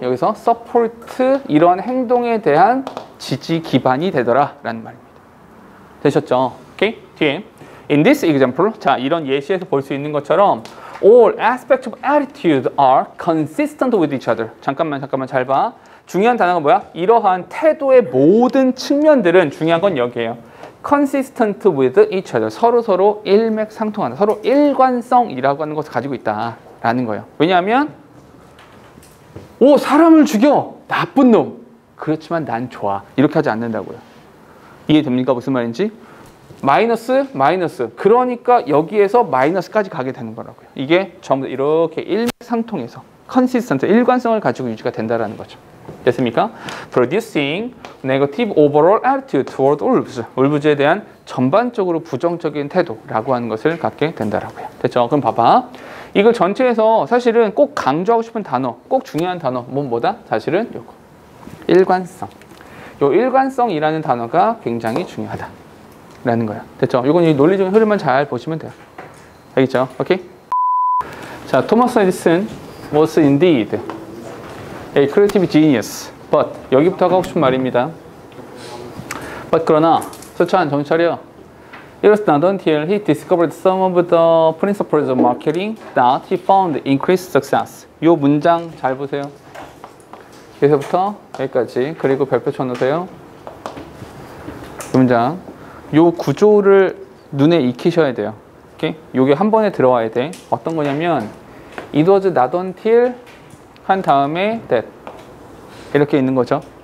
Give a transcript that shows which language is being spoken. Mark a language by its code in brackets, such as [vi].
[ko] 여기서 서포트 이런 행동에 대한 지지 기반이 되더라 라는 말입니다. 되셨죠? 오케이? [en] 뒤에 In this example, [ko] 자 이런 예시에서 볼 수 있는 것처럼 [en] all aspects of attitude are consistent with each other. [ko] 잠깐만 잘 봐. 중요한 단어가 뭐야? 이러한 태도의 모든 측면들은 중요한 건 여기에요. [en] consistent with each other. [ko] 서로 일맥상통하는, 서로 일관성이라고 하는 것을 가지고 있다라는 거예요. 왜냐하면 오, 사람을 죽여! 나쁜 놈! 그렇지만 난 좋아. 이렇게 하지 않는다고요. 이해됩니까? 무슨 말인지? 마이너스. 그러니까 여기에서 마이너스까지 가게 되는 거라고요. 이게 전부 이렇게 일맥상통해서 컨시스턴트, 일관성을 가지고 유지가 된다는 거죠. 됐습니까? [en] Producing negative overall attitude toward wolves. [ko] wolves에 대한 전반적으로 부정적인 태도라고 하는 것을 갖게 된다라고요. 됐죠? 그럼 봐봐. 이걸 전체에서 사실은 꼭 강조하고 싶은 단어, 꼭 중요한 단어, 뭐다? 사실은 요거. 일관성. 요 일관성이라는 단어가 굉장히 중요하다라는 거야. 됐죠? 요건 이 논리적인 흐름만 잘 보시면 돼요. 알겠죠? 오케이? [en] 자, 토마스 에디슨 was indeed a creative genius. [ko] But 여기부터 하고 싶은 말입니다. But 그러나 서찬 정신 차려. [en] It was not until he discovered some of the principles of marketing that he found increased success. [ko] 요 문장 잘 보세요. 여기서부터 여기까지. 그리고 별표 쳐놓으세요. 이 문장. 요 구조를 눈에 익히셔야 돼요. 오케이? 요게 한 번에 들어와야 돼. 어떤 거냐면 [en] It was not until [ko] 한 다음에 that 이렇게 있는 거죠.